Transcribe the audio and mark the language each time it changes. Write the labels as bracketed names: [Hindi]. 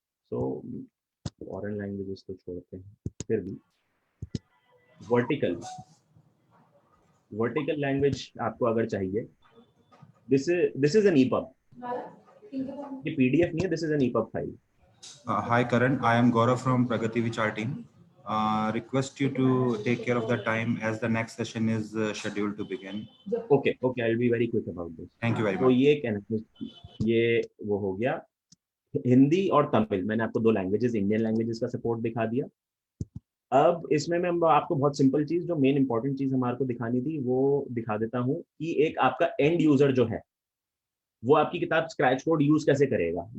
[Hindi] So foreign languages तो छोड़ते हैं, फिर भी वर्टिकल वर्टिकल लैंग्वेज आपको अगर चाहिए, [English] This is an epub. [Hindi] ये PDF नहीं है, [English] This is an epub file. Hi Karan, I am Gaurav from Pragati Vichar team. Request you to take care of the time as the next session is scheduled to begin. Okay, I'll be very quick about this. Thank you very [Hindi] तो [English] much. [Hindi] ये वो हो गया. हिंदी और तमिल, मैंने आपको दो languages, Indian languages का सपोर्ट दिखा दिया. अब इसमें मैं आपको बहुत सिंपल चीज, जो मेन इंपॉर्टेंट चीज हमारे को दिखानी थी, वो दिखा देता हूँ कि एक आपका एंड यूजर जो है, वो आपकी किताब स्क्रैच कोड यूज कैसे करेगा.